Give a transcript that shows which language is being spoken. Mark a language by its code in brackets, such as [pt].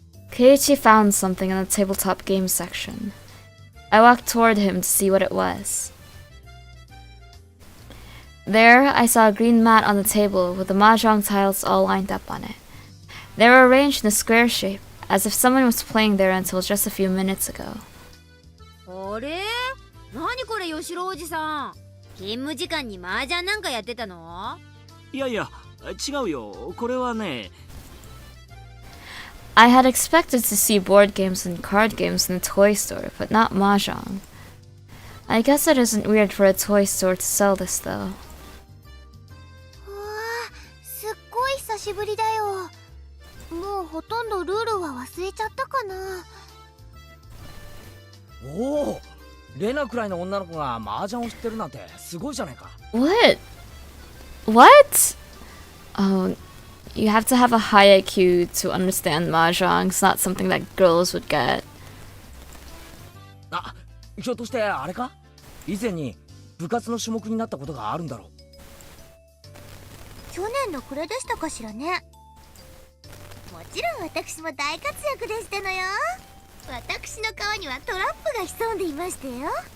[en] Keiichi found something in the tabletop games section. I walked toward him to see what it was. There, I saw a green mat on the table with the mahjong tiles all lined up on it. They were arranged in a square shape, as if someone was playing there until just a few minutes ago. [ja] あれ？何これ吉郎おじさん。勤務時間に麻雀なんかやってたの？いやいや、違うよ。これはね。 [en] I had expected to see board games and card games in the toy store, but not mahjong. I guess it isn't weird for a toy store to sell this, though. [ja] うわあ、すっごい久しぶりだよ。もうほとんどルールは忘れちゃったかな。おお、レナくらいの女の子が麻雀を知ってるなんてすごいじゃないか。 [en] What? What? Oh, you have to have a high IQ to understand mahjong. It's not something that girls would get. [ja] あ、ひょっとしてあれか？以前に部活の種目になったことがあるんだろう。去年の暮れでしたかしらね。もちろん私も大活躍でしたのよ。私の顔にはトラップが潜んでいましたよ。